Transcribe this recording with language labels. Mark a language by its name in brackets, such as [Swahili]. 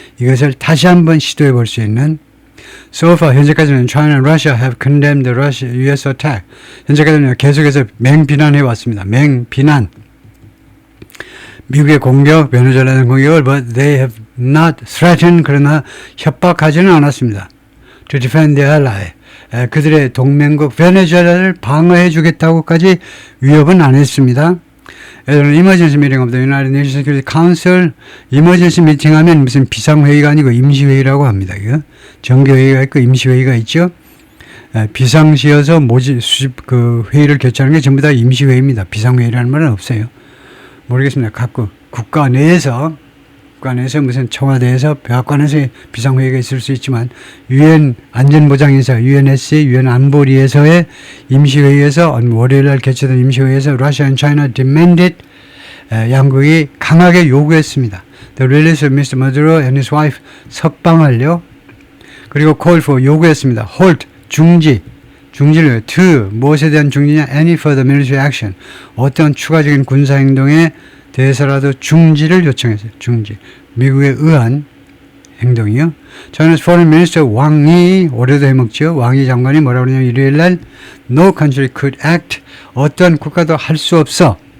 [Korean] 이것을 다시 한번 시도해 볼 수 있는. [English] So far, [Korean] 현재까지는 [English] China and Russia have condemned the US attack. [Korean] 현재까지는 계속해서 맹비난해 왔습니다. 맹비난. 미국의 공격, 베네수엘라는 공격을 [English] but they have not threatened, [Korean] 그러나 협박하지는 않았습니다. [English] To defend their ally. [Korean] 그들의 동맹국 베네수엘라를 방어해 주겠다고까지 위협은 안 했습니다. [English] emergency meeting of the United Nations Security Council, emergency meeting [Korean] 하면 무슨 비상회의가 아니고 임시회의라고 합니다. 이거 정기회의가 있고 임시회의가 있죠. 비상시여서 회의를 개최하는 게 전부 다 임시회의입니다. 비상회의라는 말은 없어요. 모르겠습니다. 각 국가 내에서 무슨 청와대에서 백악관에서 비상회의가 있을 수 있지만 UN 안전보장인사, UNSC, UN 안보리에서의 임시회의에서 월요일 날 개최된 임시회의에서 [English] Russia and China demanded, [Korean] 양국이 강하게 요구했습니다. [English] The release of Mr. Maduro and his wife, [Korean] 석방하려. 그리고 [English] call for, [Korean] 요구했습니다. halt, 중지를 to, 무엇에 대한 중지냐? [English] any further military action, [Korean] 어떤 추가적인 군사행동에 대해서라도 중지를 요청했어요. 중지. 미국에 의한 행동이요. China's Foreign Minister 왕이, 올해도 해먹죠. 왕이 장관이 뭐라고 그러냐면 일요일 날 [English] No country could act, [Korean] 어떤 국가도 할 수 없어.